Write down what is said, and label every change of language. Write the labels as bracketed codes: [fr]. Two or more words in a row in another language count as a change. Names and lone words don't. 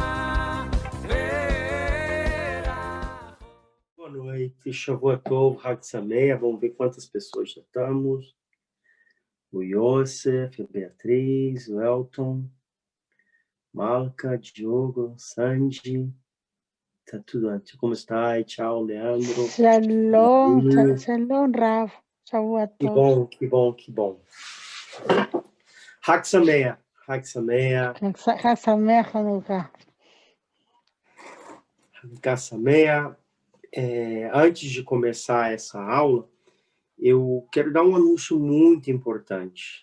[pt] Boa noite, [he] שבוע טוב, חג שמח. [pt] Vamos ver quantas pessoas já estamos. O Yosef, a Beatriz, o Elton, Malca, Diogo, Sandy. Tá tudo antes. Como está? Tchau, Leandro. [he] שלום, שלום, רב. שבוע [pt] Que [he] Tov. [pt] bom, que bom, que bom. [he] חג שמח, חג שמח, חג שמח חנוכה. חג שמח. [pt] Antes de começar essa aula, eu quero dar um anúncio muito importante.